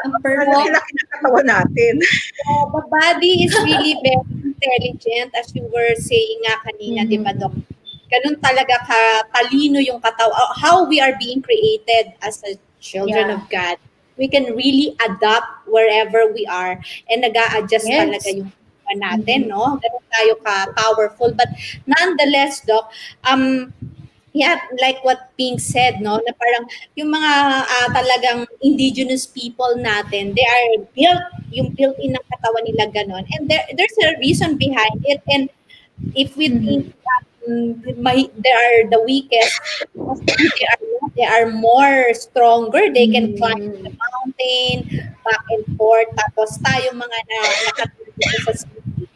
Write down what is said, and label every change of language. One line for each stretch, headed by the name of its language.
Filipino: Ang laki ng katawan natin.
English: the body is really very intelligent as you were saying
Filipino: nga kanina, di ba,
English: Doc?
Filipino: Ganun talaga talino yung katawan.
English: How we are being created as a children of God. We can really adapt wherever we are and
Filipino: nag-a-adjust talaga yung natin,
English: no?
Filipino: Ganun tayo ka-powerful.
English: But nonetheless,
Filipino: Doc, yeah,
English: like what being said,
Filipino: no, na parang yung mga talagang indigenous people natin,
English: they are built-in
Filipino: ng katawan nila ganon.
English: And there's a reason behind it. And if we think that they are the weakest, they are more stronger. They can climb the mountain, back and forth.
Filipino: Tapos tayo mga nakatulog sa city.